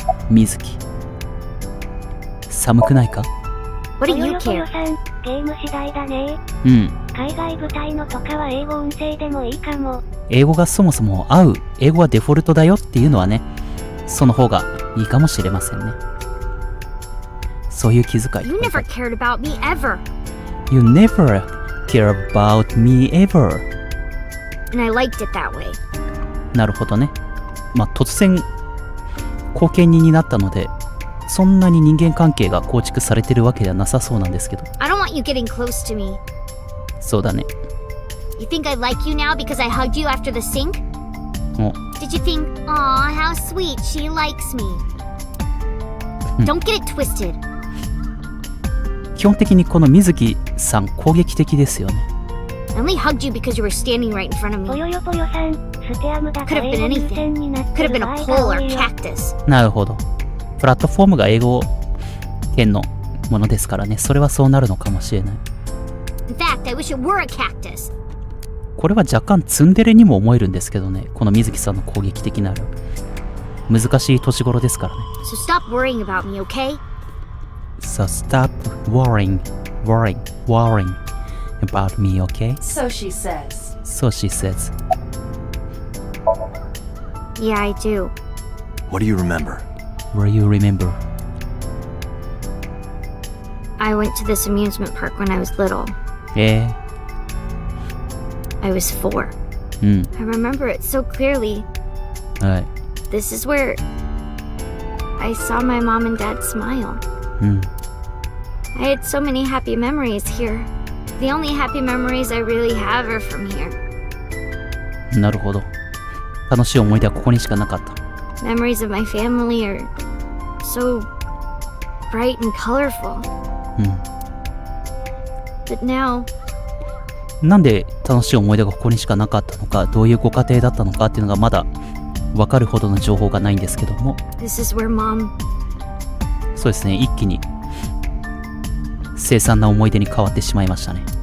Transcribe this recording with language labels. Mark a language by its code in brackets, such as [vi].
[ja] 水木。寒くないか？ [en] What do you care? [ja] さん、ゲーム次第だね。海外舞台のとかは英語音声でもいいかも。英語がそもそも合う、英語はデフォルトだよっていうのはね、その方がいいかもしれませんね。そういう気遣い。 [en] You never cared about me ever. You never cared about me ever. And I liked it that way. [ja] なるほどね。まあ突然後見人になったので、そんなに人間関係が構築されてるわけではなさそうなんですけど。 [en] I don't want you getting close to me. [ja] そうだね。 [en] You think I like you now because I hugged you after the sink? Did you think, aw, how sweet, she likes me? Don't get it twisted. [ja] 基本的にこの水木さん攻撃的ですよね。 [en] I only hugged you because you were standing right in front of me. [ja] ぽよよぽよさん、ステアムだ。 [en] Could have been anything. Could have been a pole or cactus. [ja] なるほど。プラットフォームが英語圏のものですからね。それはそうなるのかもしれない。 [en] In fact, I wish it were a cactus. [ja] これは若干ツンデレにも思えるんですけどね。この水木さんの攻撃的なる。難しい年頃ですからね。 [en] So stop worrying about me, okay? So stop worrying about me, okay? So she says. So she says. Yeah, I do. What do you remember? What do you remember? I went to this amusement park when I was little. I was 4. I remember it so clearly. Right. This is where I saw my mom and dad smile. [ja] うん。 [en] I had so many happy memories here. The only happy memories I really have are from here. [ja] なるほど。楽しい思い出はここにしかなかった。 [en] Memories of my family are so bright and colorful. [ja] うん。 [en] But now, [ja] なんで楽しい思い出がここにしかなかったのか、どういうご家庭だったのかっていうのがまだ分かるほどの情報がないんですけども、 [en] this is where Mom. [ja] そうですね、一気に凄惨な思い出に変わってしまいましたね。